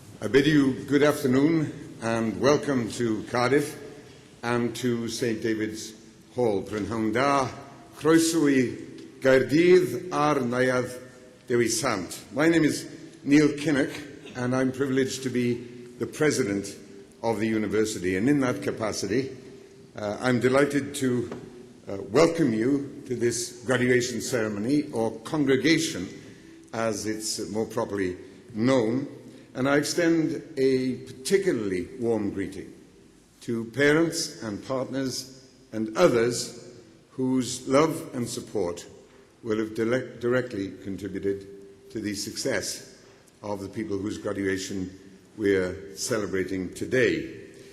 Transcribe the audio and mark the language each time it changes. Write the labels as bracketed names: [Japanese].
[English] bid you good afternoon and welcome to Cardiff and to St David's Hall. [Welsh] Prynhawn da, croeso I Gaerdydd a'r Neuadd Dewi Sant. [English] My name is Neil Kinnock and I'm privileged to be the president of the university, and in that capacity I'm delighted to welcome you to this graduation ceremony, or congregation as it's more properly known, and I extend a particularly warm greeting to parents and partners and others whose love and support will have directly contributed to the success of the people whose graduation we're celebrating today.